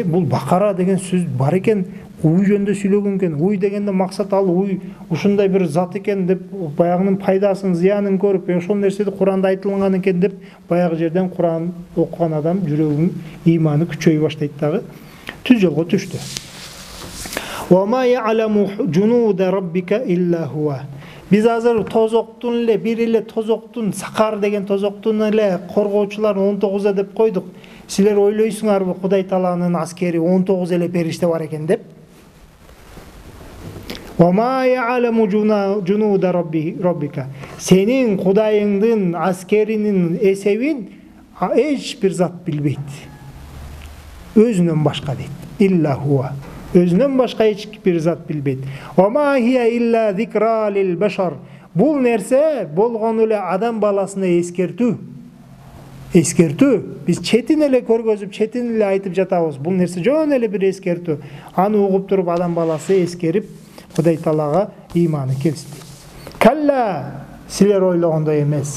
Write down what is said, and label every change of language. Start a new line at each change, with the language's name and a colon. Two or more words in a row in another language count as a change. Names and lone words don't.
Kyrgyz: Бул Бакара деген сөз бар экен, уй жөнүндө сүйлөгөн экен. Уй дегенде максат ал уй ушундай бир зат экен деп, баягынын пайдасын, зыянын көрүп, ошол нерседе Куранда айтылган экен деп, баягы жерден Куран окуган адам жүрөгүнүн иманы күчөй баштайт дагы, түз жолго түштү.
Arabic: وما يعلم جنود ربك إلا هو.
Kyrgyz: Биз азыр тозоктун эле, бир эле тозоктун, Сакар деген тозоктун эле коргоочуларын 19 деп койдук. Силер ойлойсуңарбы Кудай Тааланын аскери 19 эле периште бар экен деп?
Arabic: وما يعلم جنود ربك.
Kyrgyz: Сенин Кудайыңдын аскеринин эсебин эч бир зат билбейт. Өзүнөн башка дейт.
Arabic: إلا هو.
Kyrgyz: Өзүнөн башка эч бир зат билбейт.
Arabic: وما هي إلا ذكرى للبشر.
Kyrgyz: Бул нерсе болгону эле адам баласына эскертүү. Эскертүү. Биз четин эле көргөзүп, четин эле айтып жатабыз. Бул нерсе жөн эле бир эскертүү. Аны угуп туруп адам баласы эскерип, Кудай Таалага иманы келсин. Калла, силер ойлогондой эмес.